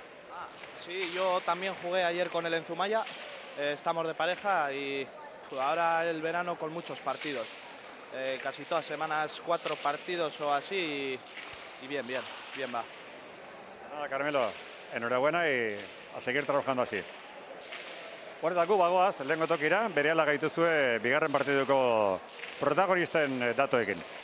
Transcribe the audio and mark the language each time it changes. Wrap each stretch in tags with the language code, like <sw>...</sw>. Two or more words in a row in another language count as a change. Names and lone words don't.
<es>Sí, yo también jugué ayer con él en Zumaya, estamos de pareja y ahora el verano con muchos partidos. Casi todas semanas 4 partidos o así y bien va. Nada, Carmelo, enhorabuena y a seguir trabajando así.</es> <eu>Horretako bagoaz, lehenko tokira, berehala gaituzue bigarren partiduko protagonisten datoekin.</eu>